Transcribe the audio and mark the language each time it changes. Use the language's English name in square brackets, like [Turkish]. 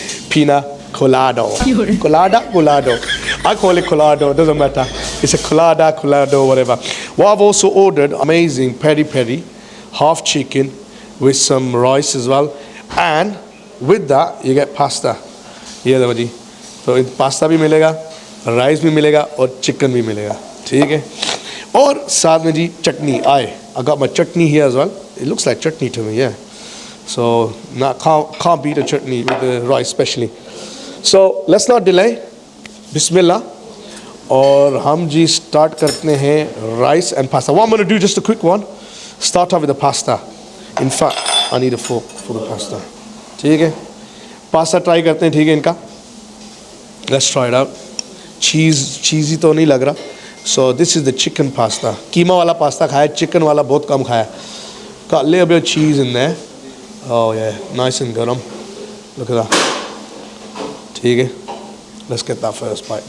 [English] Pina colado. Colado. I call it colado, doesn't matter. It's a colado, whatever. What I've also ordered, amazing peri peri, half chicken with some rice as well. And with that, you get pasta. [Hindi] ये देखो जी, तो pasta भी मिलेगा, rice भी मिलेगा और chicken भी मिलेगा, ठीक है? और साथ में जी चटनी आए. [English] I got my chutney here as well. It looks like chutney to me, yeah. So can't beat a chutney with the rice especially. So let's not delay. Bismillah. [Hindi] और हम जी start करते हैं [English] rice and pasta. What I'm going to do, just a quick one. Start off with the pasta. In fact, I need a fork for the pasta. [Hindi] ठीक है? Pasta try करते हैं, ठीक है इनका? [English] Let's try it out. [Hindi] Cheesy तो नहीं लग रहा. [English] So this is the chicken pasta. [Hindi] कीमा वाला pasta खाया, chicken वाला बहुत कम खाया. [English] Got a little bit of cheese in there. Oh yeah, nice and garam. Look at that. [Hindi] ठीक है? [English] Let's get that first bite.